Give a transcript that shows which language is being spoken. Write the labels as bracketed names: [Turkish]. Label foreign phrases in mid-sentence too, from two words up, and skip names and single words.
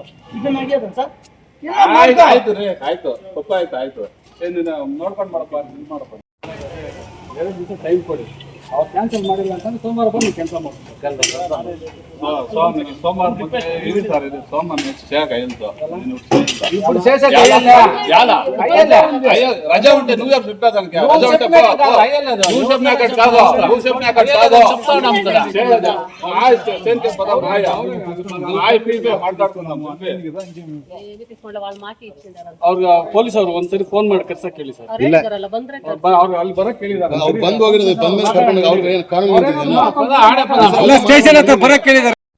[Kannada] ಇದನ್ನಾಗ್ಯದ ಸರ್. ಆಯ್ತು ರೀ, ಆಯ್ತು ತಪ್ಪಾಯ್ತು, ಆಯ್ತು. ನೋಡ್ಕೊಂಡು ಮಾಡಪ್ಪ, ಮಾಡಪ್ಪ. 2 ದಿವಸ ಟೈಮ್ ಕೊಡಿ. ಅವ್ರು ಕ್ಯಾನ್ಸಲ್ ಮಾಡಿಲ್ಲ ಅಂತಂದ್ರೆ ಸೋಮವಾರ ಬಂದು ಕೆಲಸ ಮಾಡ್ತಾರೆ. ಸೋಮವಾರ ಸೋಮವಾರ [Telugu] రజా ఉంటే నువ్వు చెప్పేదానికి రజా ఉంటే నువ్వు చెప్పినాక కాదు, నువ్వు చెప్పినాక కాదు. [Kannada] ಅವ್ರಿಗೆ ಪೊಲೀಸ್ ಅವ್ರು ಒಂದ್ಸರಿ ಫೋನ್ ಮಾಡಿ ಕರ್ಸಕ್ ಹೇಳಿ ಸರ್. ಅವ್ರು ಅಲ್ಲಿ ಬರಕ್ ಹೇಳಿದಾರೆ. ಸ್ಟೇಷನ್ ಹತ್ರ ಬರಕ್ ಹೇಳಿದಾರೆ.